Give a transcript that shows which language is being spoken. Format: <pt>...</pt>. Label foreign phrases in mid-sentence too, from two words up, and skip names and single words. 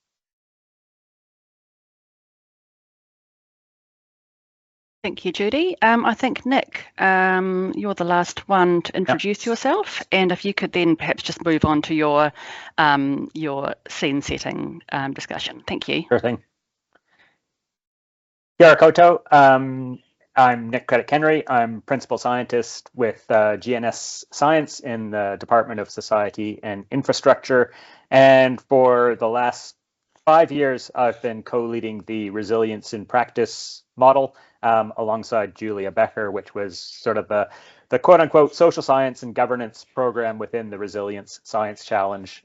<en>Thank you, Judy. I think, Nick, you're the last one to introduce yourself, and if you could then perhaps just move on to your scene setting discussion. Thank you. Sure thing.</en> <mi>Kia ora koutou.</mi> <en>I'm Nick Craddock-Henry. I'm Principal Scientist with GNS Science in the Department of Society and Infrastructure. And for the last 5 years, I've been co-leading the Resilience in Practice model alongside Julia Becker, which was sort of the quote-unquote social science and governance program within the Resilience Science Challenge.</en>